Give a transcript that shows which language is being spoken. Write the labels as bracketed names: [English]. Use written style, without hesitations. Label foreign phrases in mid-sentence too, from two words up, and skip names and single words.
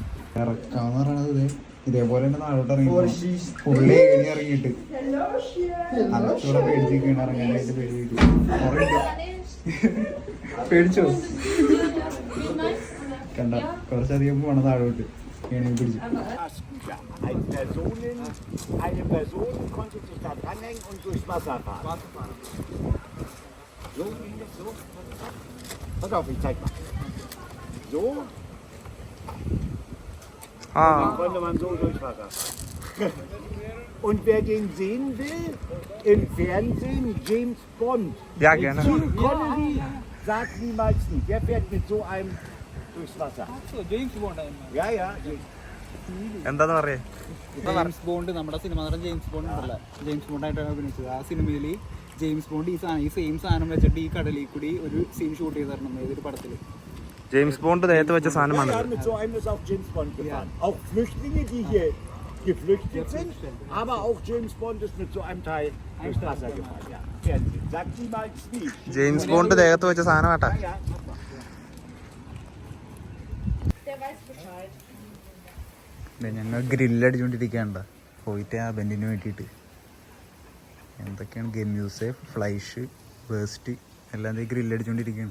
[Malayalam] ഇറക്കാന്ന് പറയണത് ഇതേപോലെ തന്നെ നാളോട്ട് ഇറങ്ങി ഫുള്ള് ഏണി ഇറങ്ങിയിട്ട് അകത്തൂടെ പേടിച്ചിരിക്കുകയാണ്. ഇറങ്ങാനായിട്ട് പേടിച്ചോ? കണ്ട, കുറച്ചധികം പോണ താഴോട്ട് ഏണി പിടിച്ചു. [German] Eine Person konnte sich da dranhängen und durchs Wasser fahren. So ging es so. Pass auf, ich zeig mal. So. Dann konnte man so durchs Wasser. Und wer den sehen will, im Fernsehen James Bond. Ja, gerne. Connery sagt niemals nie. Der fährt mit so einem durchs Wasser. Ja, ja. [Malayalam] എന്താന്ന് പറയാ? ജെയിംസ് ബോണ്ട്, നമ്മുടെ സിനിമ നടൻ ജെയിംസ് ബോണ്ട് ഉണ്ടല്ലോ, ജെയിംസ് ബോണ്ടായിട്ടാണ് അഭിനയിച്ചത്. ആ സിനിമയിൽ ജെയിംസ് ബോണ്ട് ഈ സെയിം സാധനം വെച്ചിട്ട് ഈ കടലിൽ കൂടി ഒരു [English] scene shoot [Malayalam] ചെയ്ത് തരണം ഏതൊരു പടത്തിൽ. ജെയിംസ് ബോണ്ട് നേരത്തെ വെച്ച സാധനമാണ്. [German] Mit so einem ist auch James Bond gefahren. Auch Flüchtlinge, die hier geflüchtet sind, aber auch James Bond ist mit so einem Teil durchs Wasser gefahren. Ja. Fernsehen. Sagt niemals nie. [Malayalam] ജെയിംസ് ബോണ്ട് ദേഹത്ത് വെച്ച സാധനമാട്ടാ. [German] Ja, Der weiß Bescheid. [Malayalam] ഞങ്ങൾ ഗ്രില്ലടിച്ചുകൊണ്ടിരിക്കുകയാണ് പോയിട്ട് ആ ബെൻഡിന് വേണ്ടിയിട്ട്. എന്തൊക്കെയാണ് [German] Gemüse, Fleisch, Wurst [Malayalam] എല്ലാം ഗ്രില്ലടിച്ചുകൊണ്ടിരിക്കുകയാണ്.